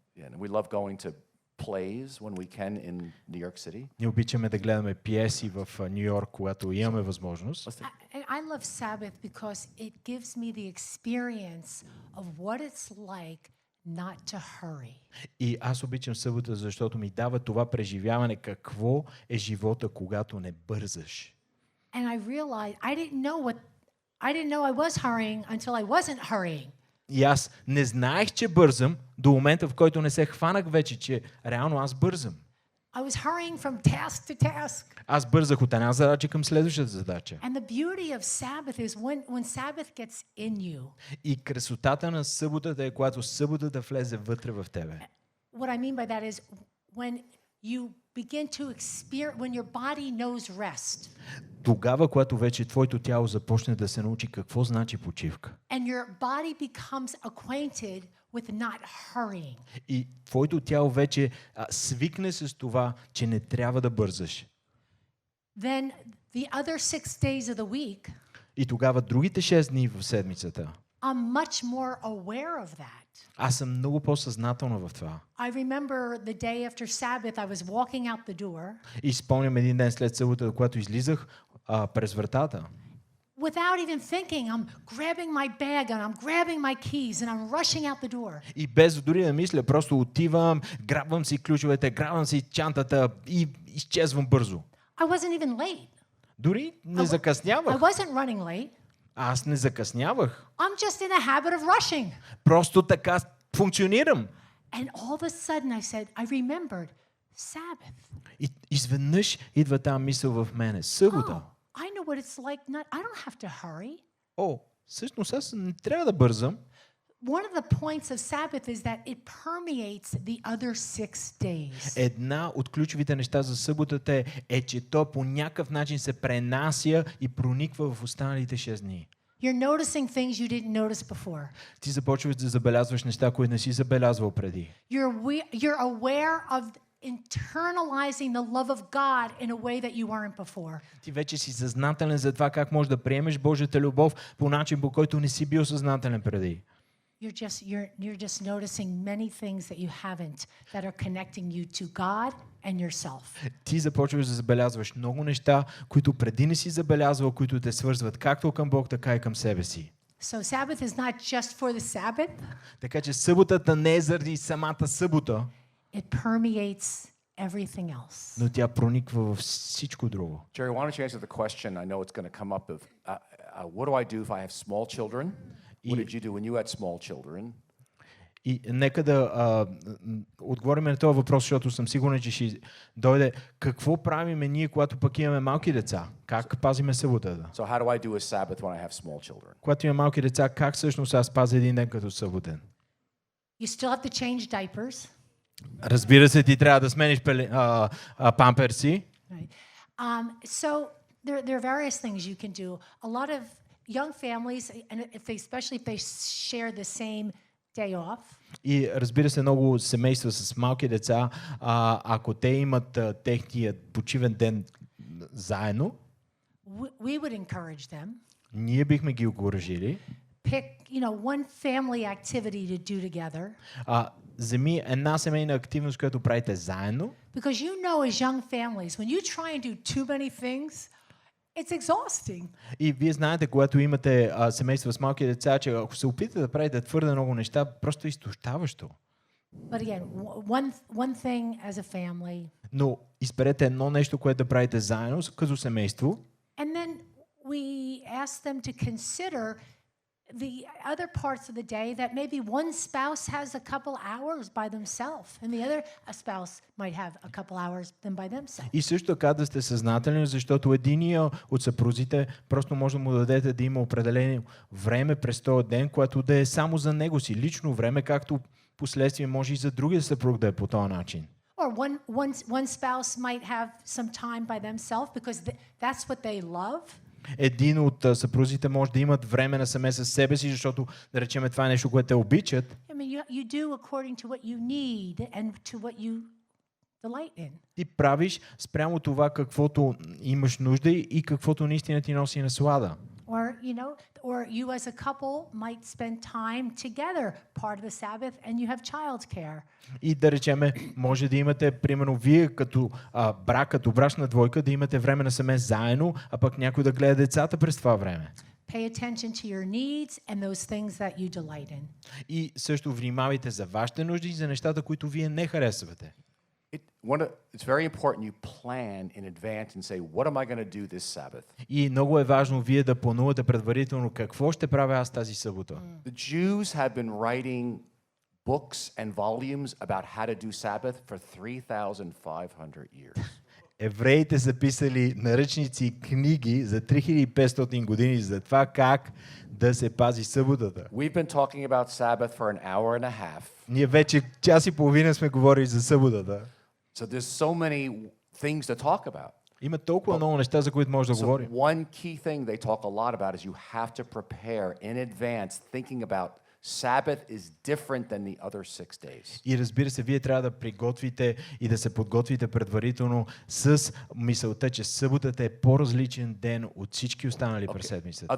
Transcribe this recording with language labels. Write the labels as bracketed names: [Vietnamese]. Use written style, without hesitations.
[English] Yeah, and we love going to plays when we can in New York City. [Bulgarian] Ние обичаме да гледаме пиеси в Ню Йорк, когато имаме възможност. [English] I love Sabbath because it gives me the experience of what it's like not to hurry. [Bulgarian] И аз обичам събота, защото ми дава това преживяване какво е живота, когато не бързаш. [English] And I realized I didn't know I was hurrying until I wasn't hurrying. [Bulgarian] И аз не знаех, че бързам до момента, в който не се хванах вече, че реално аз бързам. [English] I was hurrying from task to task. [Bulgarian] Аз бързах от една задача към следващата задача. [English] And the beauty of Sabbath is when Sabbath gets in you. [Bulgarian] И красотата на съботата е, когато съботата влезе вътре в тебе. [English] What I mean by that is when you begin to experience, when your body knows rest [Bulgarian] Тогава, когато вече твоето тяло започне да се научи какво значи почивка. [English] and your body becomes acquainted with not hurrying. [Bulgarian] И твоето тяло вече свикне с това, че не трябва да бързаш. [English] Then the other 6 days of the week, [Bulgarian] И тогава другите 6 дни в седмицата, [English] I'm much more aware of that. [Bulgarian] аз съм много по-съзнателна в това. [English] I remember the day after Sabbath, I was walking out the door [Bulgarian] И спомням един ден след събота, когато излизах през вратата. [English] without even thinking, I'm grabbing my bag and I'm grabbing my keys and I'm rushing out the door. [Bulgarian] И без дори да мисля, просто отивам, грабвам си ключовете, грабвам си чантата и изчезвам бързо. [English] I wasn't even late. [Bulgarian] Дори не [English] I [Bulgarian] закъснявах. [English] wasn't running late. [Bulgarian] Аз не закъснявах. [English] I'm just in a habit of rushing. [Bulgarian] Просто така функционирам. [English] And all of a sudden I said, I remembered Sabbath. [Bulgarian] И изведнъж идва тази мисъл в мене. Събота. [English] Oh, I know what it's like. I don't have to hurry. [Bulgarian] О, всъщност аз не трябва да бързам. [English] One of the points of Sabbath is that it permeates the other 6 days. [Bulgarian] Една от ключовите неща за съботата е, че то по някакъв начин се пренася и прониква в останалите 6 дни. [English] You're noticing things you didn't notice before. [Bulgarian] Ти започваш да забелязваш неща, които не си забелязвал преди. [English] You're aware of internalizing the love of God in a way that you weren't before. [Bulgarian] Ти вече си съзнателен за това как можеш да приемеш Божията любов по начин, по който не си бил съзнателен преди. [English] You're just noticing many things that you haven't that are connecting you to God and yourself. [Bulgarian] Ти започваш да забелязваш много неща, които преди не си забелязвал, които те свързват както към Бог, така и към себе си. [English] So Sabbath is not just for the Sabbath. [Bulgarian] Така че съботата не е заради самата събота, [English] It permeates everything else. [Bulgarian] но тя прониква във всичко друго. [English] Jerry, why don't you answer the question? I know it's going to come up of what do I do if I have small children? What did you do when you had small children? [Bulgarian] И нека да отговорим на този въпрос, защото съм сигурен, че ще дойде. Какво правиме ние, когато пък имаме малки деца? Как пазиме съботата? [English] So how do I do a Sabbath when I have small children? [Bulgarian] Когато имам малки деца, как всъщност аз пазя един ден като съботен? [English] You still have to change diapers. [Bulgarian] Разбира се, ти трябва да смениш памперси. [English] Right. So there are various things you can do. A lot of young families, and especially if they share the same day off, [Bulgarian] И разбира се, много семейства с малки деца, ако те имат техния почивен ден заедно, [English] we would encourage them. [Bulgarian] ние бихме ги окуражили. [English] Pick, one family activity to do together. [Bulgarian] Вземи една семейна активност, която правите заедно. [English] Because as young families, when you try and do too many things, it's exhausting. [Bulgarian] И вие знаете, когато имате семейства с малки деца, че ако се опитате да правите твърде много неща, просто е изтощаващо. [English] But again, one thing as a family. [Bulgarian] Но изберете едно нещо, което да правите заедно, като семейство. [English] And then we ask them to consider the other parts of the day that maybe one spouse has a couple hours by themselves and the other spouse might have a couple hours then by themselves. [Bulgarian] И също така да сте съзнателни, защото единия от съпрузите просто може да му дадете да има определено време през този ден, което да е само за него си, лично време, както последствие може и за другия съпруг да е по този начин. [English] Or one spouse might have some time by themselves because that's what they love. [Bulgarian] Един от съпрузите може да имат време насаме със себе си, защото, да речем, това е нещо, което те обичат. [English] I mean, you do according to what you need and to what you delight in. [Bulgarian] Ти правиш спрямо това, каквото имаш нужда и каквото наистина ти носи наслада. [English] Or you as a couple might spend time together, part of the Sabbath, and you have childcare. [Bulgarian] И да речеме, може да имате, примерно, вие като брак, като брачна двойка, да имате време насаме заедно, а пък някой да гледа децата през това време. [English] Pay attention to your needs and those things that you delight in. [Bulgarian] И също внимавайте за вашите нужди и за нещата, които вие не харесвате. [English] It's very important you plan in advance and say, what am I going to do this Sabbath? [Bulgarian] И много е важно вие да планувате предварително какво ще правя аз тази събота. [English] The Jews have been writing books and volumes about how to do Sabbath for 3,500 years. [Bulgarian] Евреите са писали наръчници и книги за 3500 години за това как да се пази съботата. [English] We've been talking about Sabbath for an hour and a half. [Bulgarian] Ние вече час и половина сме говорили за съботата. [English] So there's so many things to talk about. [Bulgarian] Има толкова много неща, за които може да [English] So [Bulgarian] говорим. [English] one key thing they talk a lot about is you have to prepare in advance, thinking about Sabbath is different than the other 6 days. [Bulgarian] И разбира се, вие трябва да приготвите и да се подготвите предварително с мисълта, че съботата е по-различен ден от всички останали през седмицата.